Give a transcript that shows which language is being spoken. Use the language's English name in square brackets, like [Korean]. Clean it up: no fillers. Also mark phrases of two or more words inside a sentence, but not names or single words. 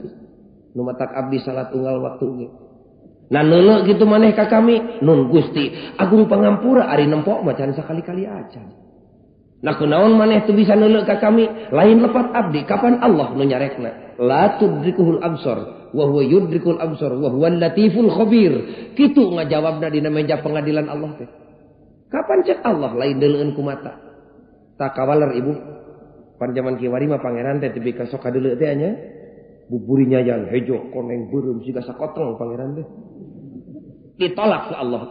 [Sundanese] Nu matak abdi salat unggal waktu ge. Nah neuleuh kitu maneh ka kami, nun Gusti agung pangampura ari nempok macan sakali-kali acan. Nah kunaon maneh teu bisa neuleuh ka kami lain lepat abdi kapan Allah nu nyarekna [Arabic] لا تدركه الأبصار وهو يدرك الأبصار وهو اللطيف الخبير [Sundanese] kitu ngajawabna dina meja pengadilan Allah teh kapan cek Allah lain deuleueun ku mata tak kawaler ibu pan zaman kiwari mah pangeran teh tepi ka sok kadeuleu teh nya buburinya yang hejo koneng beureum siga sakoteng pangeran teh ditolak ku Allah.